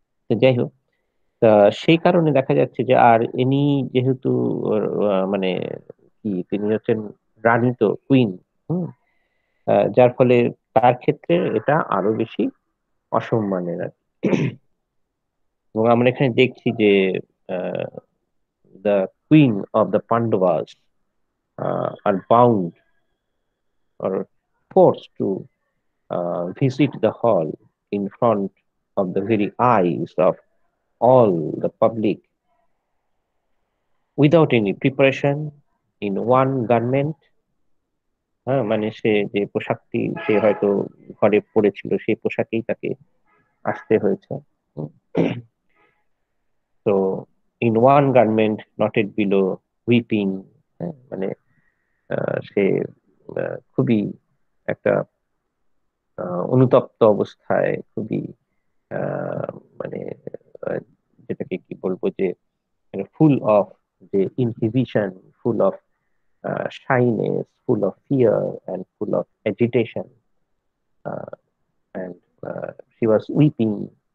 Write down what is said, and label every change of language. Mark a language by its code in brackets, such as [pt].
[bn] তো যাই হোক, তা সেই কারণে দেখা যাচ্ছে যে আর ইনি যেহেতু মানে কি তিনি হচ্ছেন রানী, তো কুইন, হুম, যার ফলে তার ক্ষেত্রে এটা আরো বেশি অসম্মানের আর কি। এবং আমরা এখানে দেখছি যে [en] The queen of the Pandavas are bound or forced to visit the hall in front of the very eyes of all the public without any preparation, in one garment। [bn] হ্যাঁ, মানে সে যে পোশাকটি সে হয়তো ঘরে পরেছিল সেই পোশাকেই তাকে আসতে হয়েছে। [en] তো in one garment knotted below, weeping, [bn] মানে সে খুবই একটা অনুতপ্ত অবস্থায়, খুবই মানে যেটাকে কি বলবো, যে [en] Full of যে inhibition, full of shyness, full of fear and full of agitation, and she was weeping।